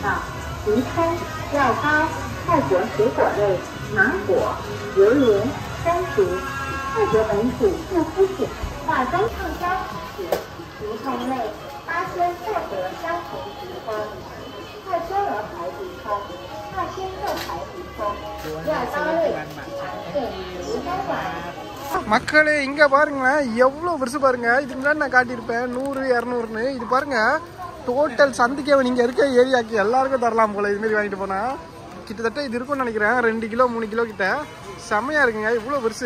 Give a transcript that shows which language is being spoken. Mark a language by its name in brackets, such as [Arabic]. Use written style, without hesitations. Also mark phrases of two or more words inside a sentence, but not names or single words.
[Chinese] 梨葱、药膏、泰国水果类、芒果、榴莲、山竹、泰国本土护肤品、化妆畅销品、梨葱类、8仙获得相同菊花、泰戈尔牌梨葱、大仙鹤牌梨葱、药膏类、对，梨膏丸。 [Tamil] மக்களே இங்கே பாருங்களேன், எவ்வளோ பெருசு பாருங்கள். இதுக்கு முன்னாடி நான் காட்டியிருப்பேன் 100, 200ன்னு. இது பாருங்கள், டோட்டல் சந்தைக்கு நீங்கள் இருக்க ஏரியாவுக்கு எல்லாருக்கும் தரலாம் போல். இதுமாரி வாங்கிட்டு போனால் கிட்டத்தட்ட இது இருக்கும்னு நினைக்கிறேன், 2 கிலோ 3 கிலோ கிட்ட. செம்மையாக இருக்குங்க, இவ்வளோ பெருசு.